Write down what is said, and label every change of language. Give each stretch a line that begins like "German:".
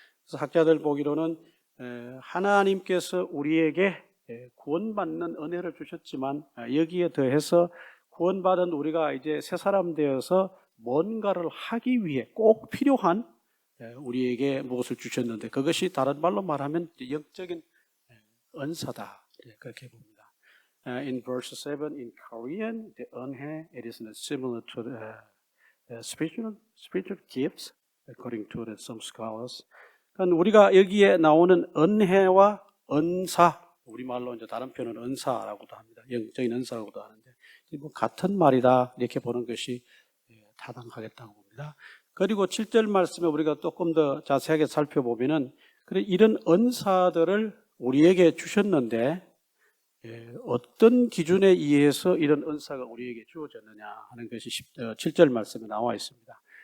Korean: 그래서 학자들 보기로는 하나님께서 우리에게 구원받는 은혜를 주셨지만 여기에 더해서 구원받은 우리가 이제 새 사람 되어서 뭔가를 하기 위해 꼭 필요한 우리에게 무엇을 주셨는데 그것이 다른 말로 말하면 영적인 은사다. 그렇게 봅니다.
English: In verse 7 in Korean, the 은혜 it is similar to the spiritual gifts according to some scholars.
Korean: 그러니까 우리가 여기에 나오는 은혜와 은사, 우리말로 이제 다른 표현은 은사라고도 합니다. 영적인 은사라고도 하는데 뭐 같은 말이다 이렇게 보는 것이 타당하겠다고 봅니다. 그리고 7절 말씀에 우리가 조금 더 자세하게 살펴보면은 이런 은사들을 우리에게 주셨는데 어떤 기준에 의해서 이런 은사가 우리에게 주어졌느냐 하는 것이 7절 말씀에 나와 있습니다.